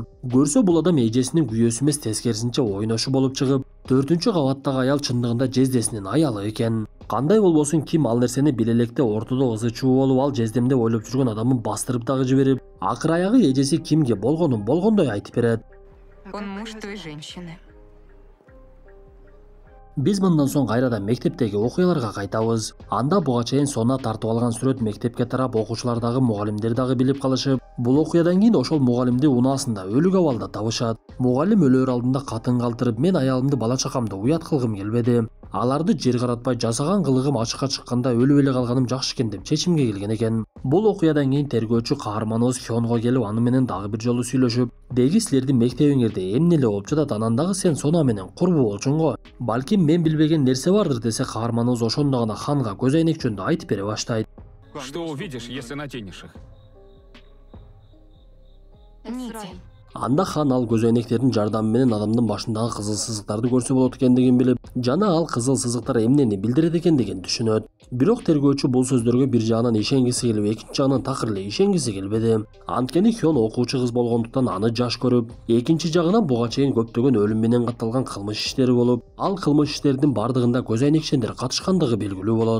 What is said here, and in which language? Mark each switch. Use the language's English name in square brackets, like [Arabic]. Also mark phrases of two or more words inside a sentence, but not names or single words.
[Kyrgyz] Көрсө бул адам эжесинин күйөөсү эмес, тескерисинче ойношу болуп чыгып, 4-кабаттагы аял чындыгында жездесинин аялы экен. Кандай болбосун, Ким ал нерсени биле электе ортодо кызы чуу болуп, ал жездемде ойлоп жүргөн адамын бастырып дагы жиберип, акыр аягы эжеси Кимге болгонун болгондой айтып берет. [Russian] Он муж той женщины. [Kyrgyz] Биз мындан соң кайрадан мектептеги окуяларга кайтабыз. Анда буга чейин Сона тартып алган сүрөт мектепке тарап, окуучулар дагы мугалимдер дагы билип калышып, бул окуядан кийин ошол мугалимди унаасында өлүк абалда табышат. Мугалим өлөр алдында катын калтырып, "Мен аялымды, бала чакамды уят кылгым келбеди. Аларды жер каратпай, жасаган кылыгым ачыкка чыкканда өлүп эле калганым жакшы экен" деп чечимге келген экен. Бул окуядан кийин тергөөчү каарманыбыз Хёнго келип, аны менен дагы бир жолу сүйлөшүп, "Деги силердин мектебиңерде эмне эле болуп жатат? Анан дагы сен Сона менен курбу болчуң го. Балким мен билбеген нерсе бардыр" десе, каарманыбыз ошондо гана Ханга көз айнек жөнүндө айтып бере баштайт. [Russian] Что увидишь, если натянешь их? Нити. [Kyrgyz] Анда Хан ал көз айнектердин жардамы менен адамдын башындагы кызыл сызыктарды көрсө болот экендигин билип, жана ал кызыл сызыктар эмнени билдирет экендигин түшүнөт. Бирок тергөөчү бул сөздөргө бир жагынан ишенгиси келип, экинчи жагынан такыр эле ишенгиси келбеди. Анткени Хён окуучу кыз болгондуктан аны жаш көрүп, экинчи жагынан буга чейин көптөгөн өлүм менен катталган кылмыш иштери болуп, ал кылмыш иштердин бардыгында көз айнекчендер катышкандыгы белгилүү болот.